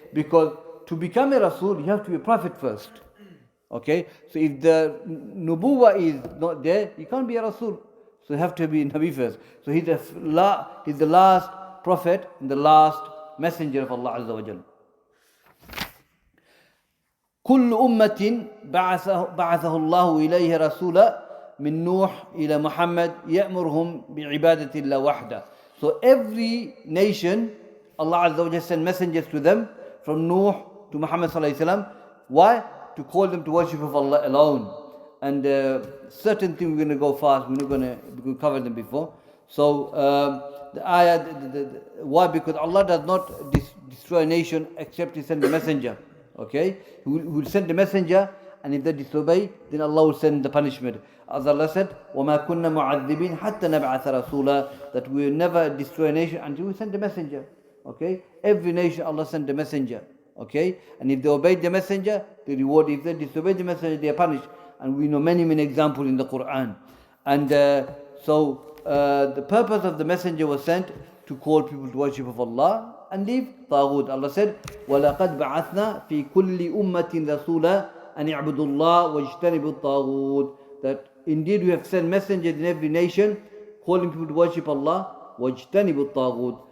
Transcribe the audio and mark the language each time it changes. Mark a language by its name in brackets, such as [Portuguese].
[English] Because to become a rasul, you have to be a prophet first, okay? So if the nubuwah is not there, you can't be a rasul. So you have to be Nabi first. So he's the last prophet and the last messenger of Allah Azza wa Jal. [Arabic] كل أمة بعثه الله إليها رسولا من نوح إلى محمد يأمرهم بعبادة الله وحده. [English] So every nation, Allah Azza wa Jal sent messengers to them from Nuh to Muhammad sallallahu alaihi wasallam. Why? To call them to worship of Allah alone. And certain things we're going to go fast. We're not going to cover them before. So the ayah, why? Because Allah does not destroy a nation except He send the messenger. Okay, He will send the messenger, and if they disobey, then Allah will send the punishment. As Allah said, [Arabic] وَمَا كُنَّا مُعَذِّبِينَ حَتَّى نَبْعَثَ رَسُولًا, [English] that we will never destroy a nation until we send the messenger. Okay, every nation Allah sent the messenger. Okay, and if they obeyed the messenger, the reward. If they disobeyed the messenger, they are punished. And we know many examples in the Quran. And so the purpose of the messenger was sent to call people to worship of Allah and leave Taghut. Allah said, [Arabic] وَلَقَدْ بَعَثْنَا فِي كُلِّ أُمَّةٍ رَسُولًا أَنِ اعْبُدُوا اللَّهَ وَاجْتَنِبُوا الطَّاغُوتَ. [English] That indeed we have sent messengers in every nation calling people to worship Allah, [Arabic] وَاجْتَنِبُوا الطَّاغُوتَ.